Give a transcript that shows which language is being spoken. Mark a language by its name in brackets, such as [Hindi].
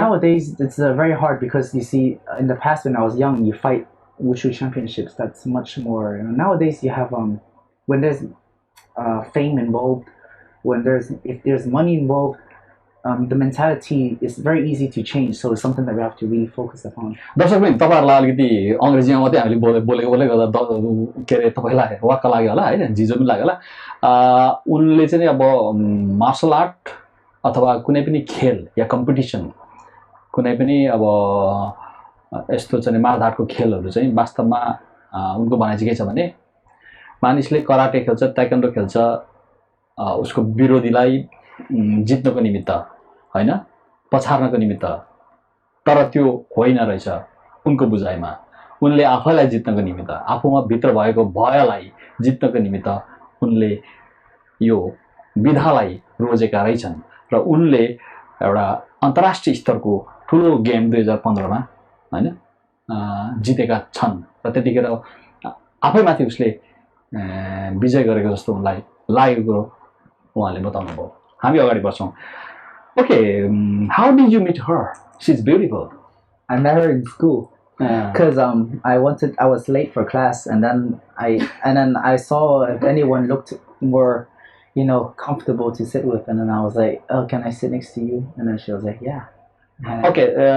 [English] Nowadays, it's very hard because you see, in the past when I was young, you fight Wushu championships. That's much more. Nowadays, you have when there's fame involved, if there's money involved, the mentality is very easy to change. So it's something that we have to really focus upon. [Nepali] दर्शक पनि तपाईहरुलाई अलिकति अंग्रेजीमा मात्रै हामीले बोलेको गर्दा के रे तपाईलाई वाक्क लाग्यो होला हैन जिजो पनि लाग्यो होला उनले चाहिँ अब मार्शल आर्ट अथवा कुनै पनि खेल या कम्पिटिसन कुनै पनि अब यस्तो चाहिँ मारधाडको खेलहरु चाहिँ वास्तवमा उनको भनाइ चाहिँ के छ भने मानिसले कराटे खेल्छ ताइक्वान्डो खेल्छ उसको विरोधीलाई जित्नको निमित्त हैन पछार्नको निमित्त तर त्यो होइन रहेछ उनको बुझाइमा उनले आफैलाई जित्नको निमित्त आफूमा भित्र भएको भयलाई जित्नको निमित्त उनले यो विधालाई रोजेका रहेछन् र उनले एउटा अन्तर्राष्ट्रिय स्तरको ठूलो गेम 2015 मा हैन जितेका छन् र त्यतिखेर आफैमाथि उसले विजय गरेको जस्तो उनलाई लागेको उहाँले बताउनु भयो हामी अगाडि बढ्छौं [English] Okay, how did you meet her? She's beautiful. I met her in school because I was late for class, and then I saw if anyone looked more, comfortable to sit with, and then I was like, oh, can I sit next to you? And then she was like, yeah. And okay,